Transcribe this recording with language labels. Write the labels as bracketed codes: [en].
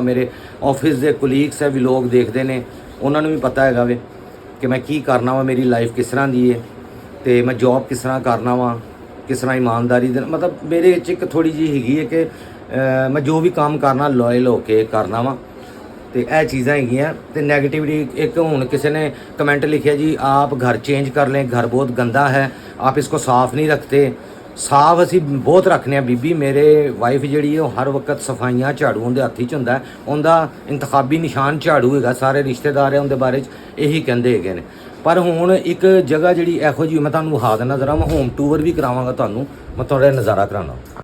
[pa] ਮੇਰੇ ਆਫਿਸ ਦੇ ਕੁਲੀਗਸ ਹੈ ਵਲੋਗ ਦੇਖਦੇ ਨੇ, ਉਹਨਾਂ ਨੂੰ ਵੀ ਪਤਾ ਹੈਗਾ ਵੇ ਕਿ ਮੈਂ ਕੀ ਕਰਨਾ ਵਾ, ਮੇਰੀ ਲਾਈਫ ਕਿਸ ਤਰ੍ਹਾਂ ਦੀ ਹੈ ਤੇ ਮੈਂ ਜੌਬ ਕਿਸ ਤਰ੍ਹਾਂ ਕਰਨਾ ਵਾ, ਕਿਸ ਤਰ੍ਹਾਂ ਇਮਾਨਦਾਰੀ ਦੇ ਮਤਲਬ ਮੇਰੇ 'ਚ ਇੱਕ ਥੋੜ੍ਹੀ ਜਿਹੀ ਹੈਗੀ ਹੈ ਕਿ ਮੈਂ ਜੋ ਵੀ ਕੰਮ ਕਰਨਾ ਲਾਇਲ ਹੋ ਕੇ ਕਰਨਾ ਵਾ। ਤੇ ਇਹ ਚੀਜ਼ਾਂ ਹੈਗੀਆਂ। ਤੇ ਨੈਗੇਟਿਵਿਟੀ, ਇੱਕ ਹੁਣ ਕਿਸੇ ਨੇ ਕਮੈਂਟ ਲਿਖਿਆ ਜੀ [hi] आप घर चेंज कर लें, घर बहुत गंदा है, आप इसको साफ़ नहीं रखते। [pa] ਸਾਫ ਅਸੀਂ ਬਹੁਤ ਰੱਖਦੇ ਹਾਂ ਬੀਬੀ। ਮੇਰੇ ਵਾਈਫ ਜਿਹੜੀ ਹੈ ਉਹ ਹਰ ਵਕਤ ਸਫਾਈਆਂ, ਝਾੜੂ ਉਹਦੇ ਹੱਥ 'ਚ ਹੁੰਦਾ, ਉਹਦਾ ਇੰਤਖਾਬੀ ਨਿਸ਼ਾਨ ਝਾੜੂ ਹੈਗਾ। ਸਾਰੇ ਰਿਸ਼ਤੇਦਾਰ ਹੈ ਉਹਦੇ ਬਾਰੇ 'ਚ ਇਹੀ ਕਹਿੰਦੇ ਹੈਗੇ ਨੇ। ਪਰ ਹੁਣ ਇੱਕ ਜਗ੍ਹਾ ਜਿਹੜੀ ਇਹੋ ਜਿਹੀ ਮੈਂ ਤੁਹਾਨੂੰ ਵਿਖਾ ਦਿੰਦਾ, ਜ਼ਰਾ ਮੈਂ ਹੋਮ ਟੂਰ ਵੀ ਕਰਾਵਾਂਗਾ ਤੁਹਾਨੂੰ, ਮੈਂ ਤੁਹਾਡਾ ਨਜ਼ਾਰਾ ਕਰਾਉਣਾ।